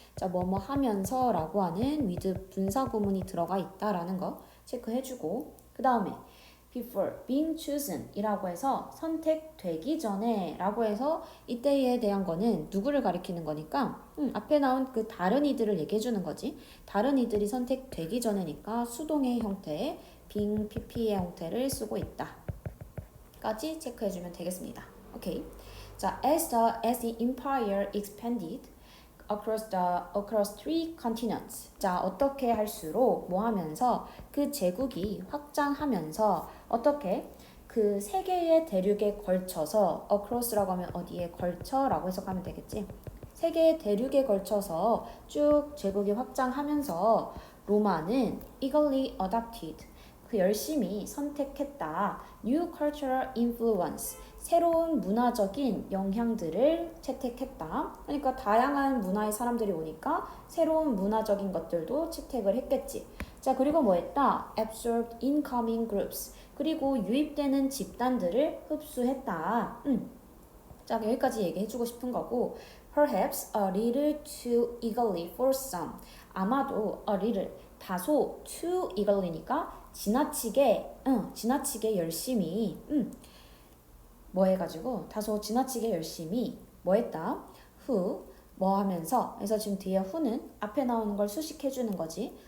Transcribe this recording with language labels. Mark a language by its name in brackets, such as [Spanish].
[Korean] 자, 뭐뭐 하면서 라고 하는 with 분사 구문이 들어가 있다라는 거 체크해주고 그 다음에 [English] before being chosen [Korean] 이라고 해서 선택되기 전에 라고 해서 이때에 대한 거는 누구를 가리키는 거니까 앞에 나온 그 다른 이들을 얘기해주는 거지. 다른 이들이 선택되기 전에니까 수동의 형태 being pp의 형태를 쓰고 있다. 까지 체크해주면 되겠습니다. 오케이. [English] 자, as the empire expanded across three continents. [Korean] 자, 어떻게 할수록 뭐 하면서 그 제국이 확장하면서 어떻게 그 세 개의 대륙에 걸쳐서 across라고 하면 어디에 걸쳐라고 해석하면 되겠지. 세 개의 대륙에 걸쳐서 쭉 제국이 확장하면서 로마는 [English] eagerly adopted [Korean] 그 열심히 선택했다. [English] New cultural influence. [Korean] 새로운 문화적인 영향들을 채택했다. 그러니까 다양한 문화의 사람들이 오니까 새로운 문화적인 것들도 채택을 했겠지. 자, 그리고 뭐 했다? [English] Absorbed incoming groups. [Korean] 그리고 유입되는 집단들을 흡수했다. 자, 여기까지 얘기해주고 싶은 거고 [English] perhaps a little too eagerly for some. [Korean] 아마도 [English] a little, [Korean] 다소 [English] too eagerly [Korean] 니까 지나치게 열심히, 뭐 해가지고 다소 지나치게 열심히 뭐 했다? who, 뭐 하면서, 그래서 지금 뒤에 who는 앞에 나오는 걸 수식해주는 거지.